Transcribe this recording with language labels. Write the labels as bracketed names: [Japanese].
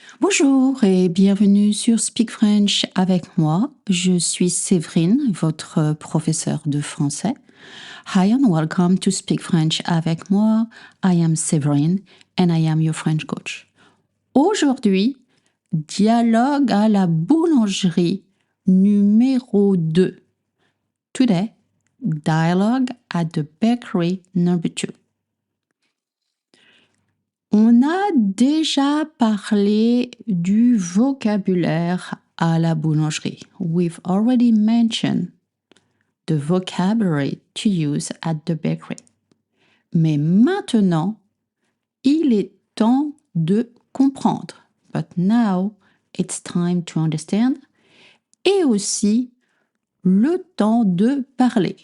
[French] Bonjour et bienvenue sur Speak French avec moi. Je suis Séverine, votre professeure de français. [English] Hi and welcome to Speak French avec moi. I am Séverine and I am your French coach. [French] Aujourd'hui, dialogue à la boulangerie numéro 2. [English] Today, dialogue at the bakery number 2. [French] On a déjà parlé du vocabulaire à la boulangerie. [English] We've already mentioned the vocabulary to use at the bakery. [French] Mais maintenant, il est temps de comprendre. [English] But now, it's time to understand. [French] Et aussi, le temps de parler.